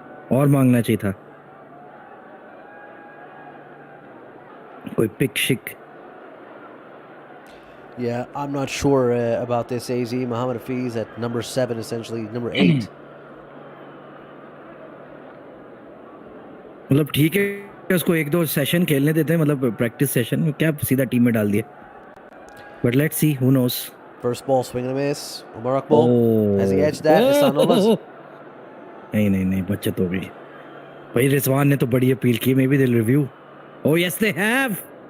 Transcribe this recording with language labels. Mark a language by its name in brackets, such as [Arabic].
[Hindi] और मांगना चाहिए था. कोई pick shick. [English] Yeah, I'm not sure about this, AZ. Muhammad Hafiz at number 7, essentially number 8. [Hindi] मतलब ठीक है उसको एक दो सेशन खेलने देते हैं, मतलब प्रैक्टिस सेशन में क्या सीधा टीम में डाल दिया. [English] But let's see, who knows. First ball, swing and a miss. Mubarak ball. Has he edged that? [Hindi] नहीं बचत हो गई भाई. रिजवान ने तो बड़ी अपील की. [English] Maybe they'll review. Oh yes they have.